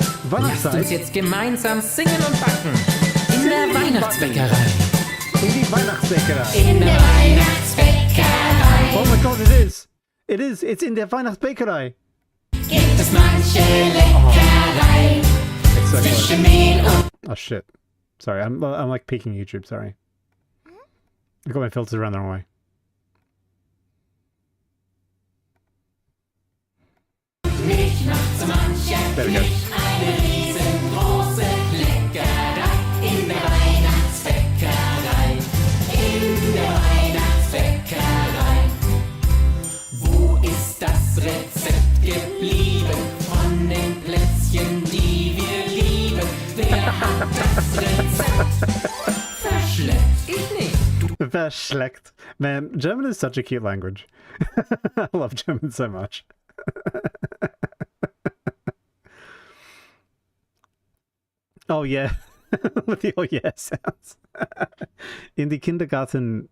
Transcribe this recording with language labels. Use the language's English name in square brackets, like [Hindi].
[German] Lasst uns jetzt gemeinsam singen und backen in der Weihnachtsbäckerei. In die Weihnachtsbäckerei. In der Weihnachtsbäckerei. [English] Oh my god, it is. It is. It's [German] in der Weihnachtsbäckerei. Gibt es manche Leckerei zwischen Mehl und... [English] Oh shit. Sorry, I'm like peeking YouTube, sorry. I got my filters around the wrong way. [German] Milch macht so mancher [English] There we go. [German] eine riesengroße Leckerei in der Weihnachtsbäckerei. In der Weihnachtsbäckerei. Wo ist das Rezept geblieben von den Plätzchen, die wir lieben? Wer hat das Rezept verschleppt? Ich nicht. Verschleckt. [English] Man, German is such a cute language. I love German so much. Oh yeah. With the oh yeah sounds. In the kindergarten.